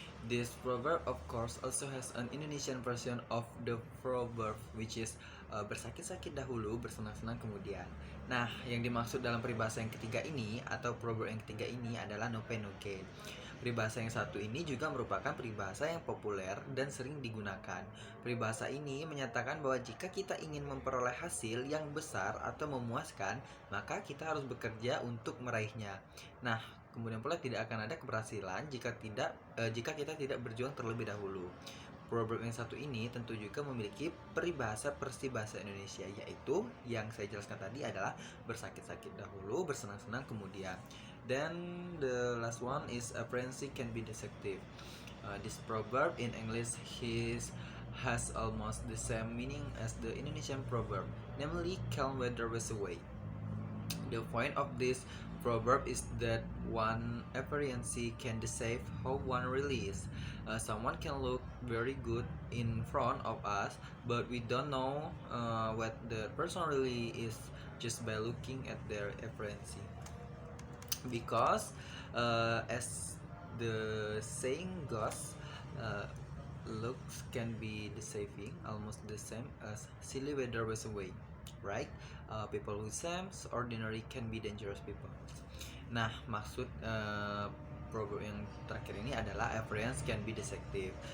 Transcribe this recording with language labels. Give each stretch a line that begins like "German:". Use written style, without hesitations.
English: This proverb of course also has an Indonesian version of the proverb which is
Indonesian: bersakit-sakit dahulu, bersenang-senang kemudian. Nah, yang dimaksud dalam peribahasa yang ketiga ini atau proverb yang ketiga ini adalah
English: no pain no gain.
Indonesian: Peribahasa yang satu ini juga merupakan peribahasa yang populer dan sering digunakan. Peribahasa ini menyatakan bahwa jika kita ingin memperoleh hasil yang besar atau memuaskan, maka kita harus bekerja untuk meraihnya. Nah, kemudian pula tidak akan ada keberhasilan jika kita tidak berjuang terlebih dahulu. Proverb yang satu ini tentu juga memiliki peribahasa bahasa Indonesia, yaitu yang saya jelaskan tadi adalah bersakit-sakit dahulu, bersenang-senang kemudian.
English: Then the last one is appearance can be deceptive. This proverb in English has almost the same meaning as the Indonesian proverb, namely calm weather wears away. The point of this proverb is that one appearance can deceive how one really is. Someone can look very good in front of us, but we don't know what the person really is just by looking at their appearance. Because as the saying goes, looks can be deceiving, almost the same as silly weather wears away. Right? People who seems ordinary can be dangerous people.
Indonesian: Nah, maksud proverb yang terakhir ini adalah
English: appearance can be deceptive.